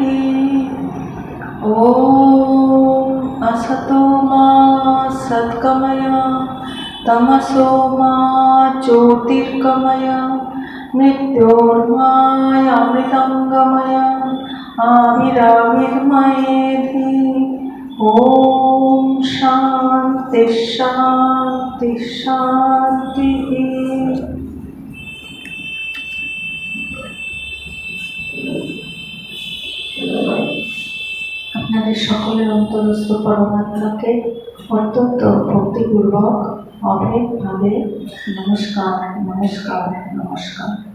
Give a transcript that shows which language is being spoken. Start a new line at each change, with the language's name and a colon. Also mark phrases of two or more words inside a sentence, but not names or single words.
Sanskrit: ॐ असतो मा सद्गमय तमसो मा ज्योतिर्गमय मृत्योर्मायामृतं गमय आविराविर्मयेधि। ॐ शान्ति शान्ति शान्तिः।
Bangla: আপনাদের সকলের অন্তরস্থ পরমাত্মাকে অত্যন্ত ভক্তিপূর্বক অভেদভাবে নমস্কার নমস্কার নমস্কার।